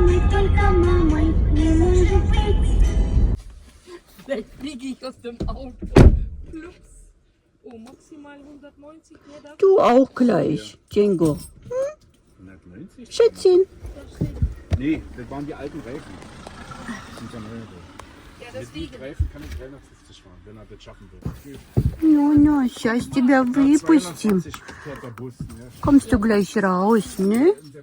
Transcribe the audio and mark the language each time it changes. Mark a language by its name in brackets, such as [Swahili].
[Russian] Только мамой не может быть. [German] Vielleicht fliege ich aus dem Auto. Flups. Oh, maximal 190 Meter. Du auch gleich, Django. 190? Schätzchen. Nee, das waren die alten Reifen. Das sind ja neue. Ja, Mit deswegen. den Reifen kann ich 350 fahren, wenn er das schaffen will. [Russian] Ну, сейчас тебя выпустим. [German] 220 fährt der Bus. Ne? Kommst du gleich raus, ne?